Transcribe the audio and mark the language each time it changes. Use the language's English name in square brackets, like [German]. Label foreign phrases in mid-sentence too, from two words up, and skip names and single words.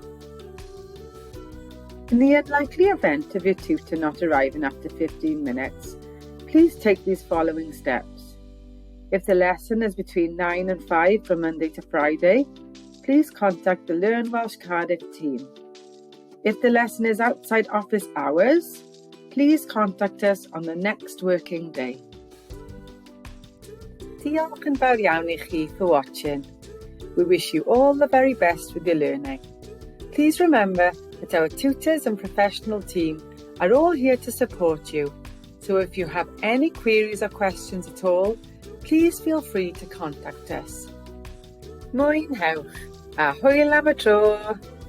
[English] In the unlikely event of your tutor not arriving after 15 minutes, please take these following steps. If the lesson is between 9 and 5 from Monday to Friday, please contact the Learn Welsh Cardiff team. If the lesson is outside office hours, please contact us on the next working day. [Welsh] Diolch yn fawr iawn I chi [English] for watching. We wish you all the very best with your learning. Please remember that our tutors and professional team are all here to support you. So if you have any queries or questions at all, please feel free to contact us. [Welsh] Mwynhewch a hwyl am y tro!